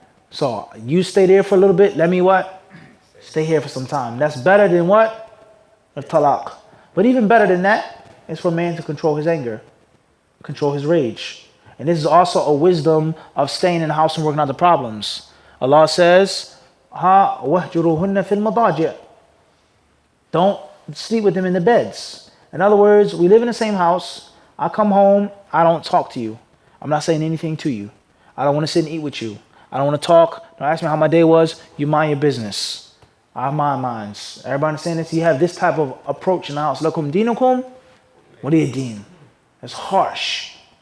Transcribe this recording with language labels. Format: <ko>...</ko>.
<en>So you stay there for a little bit. Let me what? Stay here for some time. That's better than what? A talaq. But even better than that is for a man to control his anger, control his rage. And this is also a wisdom of staying in the house and working out the problems. Allah says,</en> <ar>وَهْجُرُهُنَّ فِي الْمَضَاجِعِ.</ar> <en>Don't sleep with them in the beds. In other words, we live in the same house. I come home, I don't talk to you. I'm not saying anything to you. I don't want to sit and eat with you. I don't want to talk. Don't ask me how my day was. You mind your business. I mind mine. Everybody understand this? You have this type of approach in the house. Lakum dinukum waliya din. It's harsh.</en>